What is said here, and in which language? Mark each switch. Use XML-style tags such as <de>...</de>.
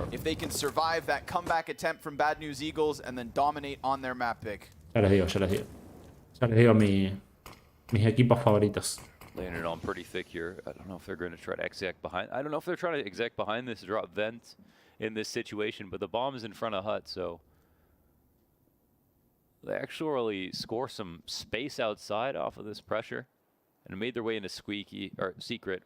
<en>if they can survive that comeback attempt from Bad News Eagles and then dominate on their map pick.</en> <es>ya les digo. Ya les digo mis equipos favoritos.</es> <en>Laying it on pretty thick here. I don't know if they're going to try to exec behind. I don't know if they're trying to exec behind this drop vent in this situation, but the bomb is in front of Hut, so they actually score some space outside off of this pressure and made their way into Squeaky or Secret.</en>